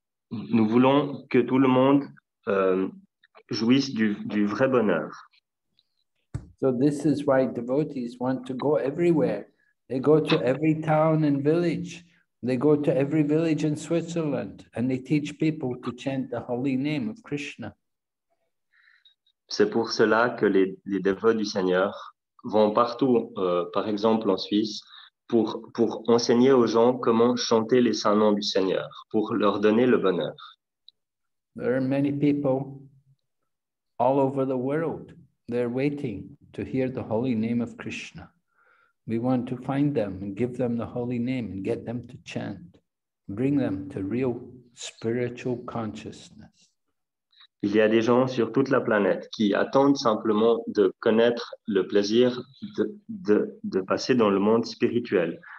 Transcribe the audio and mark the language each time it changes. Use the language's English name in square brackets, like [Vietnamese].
[French] Nous voulons que tout le monde jouisse du vrai bonheur. [English] So this is why devotees want to go everywhere. They go to every town and village. They go to every village in Switzerland and they teach people to chant the holy name of Krishna. [French] C'est pour cela que les dévots du Seigneur vont partout, par exemple en Suisse, pour enseigner aux gens comment chanter les saints noms du Seigneur, pour leur donner le bonheur. [English] There are many people all over the world. They're waiting to hear the holy name of Krishna. We want to find them and give them the holy name and get them to chant, bring them to real spiritual consciousness. [French] Il y a des gens sur toute la planète qui attendent simplement de connaître le plaisir de passer dans le monde spirituel.